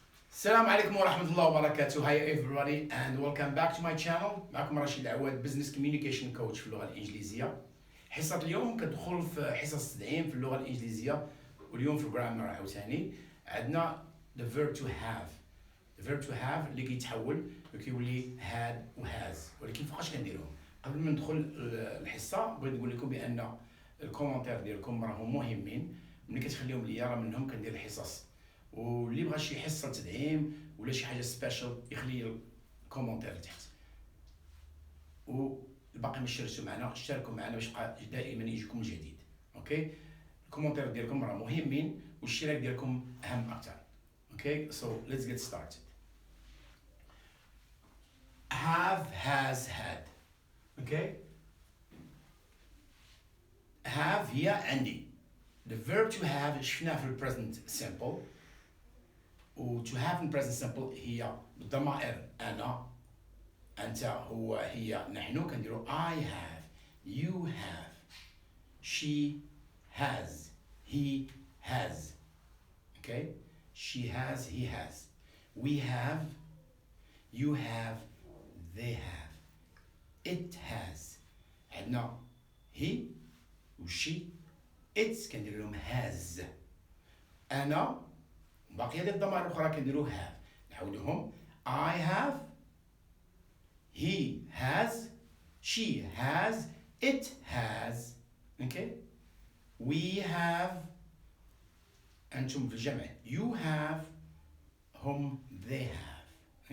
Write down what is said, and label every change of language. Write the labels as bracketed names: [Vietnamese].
[Arabic] السلام عليكم ورحمة الله وبركاته. [English] Hi everybody and welcome back to my channel. [Arabic] معكم رشيد عواد [English] Business Communication Coach [Arabic] في اللغة الإنجليزية. حصة اليوم كتدخل في حصص تدعيم في اللغة الإنجليزية، واليوم في الجرامر عاوتاني عندنا [English] the verb to have. The verb to have [Arabic] اللي كيتحول وكيولي had و has، ولكن فوقاش كنديروهم؟ قبل ما ندخل الحصة بغيت نقول لكم بأن الكومنتير ديالكم راهم مهمين، ملي كتخليهم ليا راه منهم كندير الحصص، واللي بغى شي حصه تدعيم ولا شي حاجه سبيشال يخلي الكومونتير تحت، والباقي ما اشتركتوا معنا اشتركوا معنا باش دائما يجيكم الجديد. اوكي، الكومونتير ديالكم راه مهمين والاشتراك ديالكم اهم اكثر. [English] Okay so let's get started. have has had. [Arabic] اوكي، have هي عندي. [English] The verb to have [Arabic] شفناه في present simple، و [English] to have in present simple [Arabic] هي بالضمائر أنا، أنت، هو، هي، نحن. كنديرو [English] I have، you have، she has، he has. Okay, she has، he has، we have، you have، they have، it has. [Arabic] عندنا he و she، it كندير لهم has. أنا باقي هذه الضمائر الأخرى كنديرو have. نعاودوهم [English] I have، he has، she has، it has. okay, we have، [Arabic] أنتم في الجمع [English] you have، هم they have.